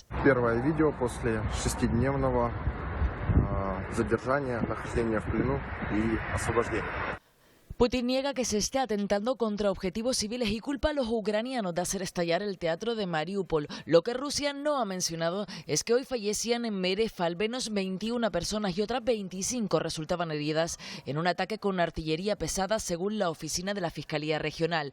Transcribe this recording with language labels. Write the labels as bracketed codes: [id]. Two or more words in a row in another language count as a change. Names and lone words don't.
[ru] Первое видео после 6-дневного задержания, нахождения в плену y освобождения. [es] Putin niega que se esté atentando contra objetivos civiles y culpa a los ucranianos de hacer estallar el teatro de Mariupol. Lo que Rusia no ha mencionado es que hoy fallecían en Meref al menos 21 personas y otras 25 resultaban heridas en un ataque con artillería pesada, según la oficina de la Fiscalía Regional.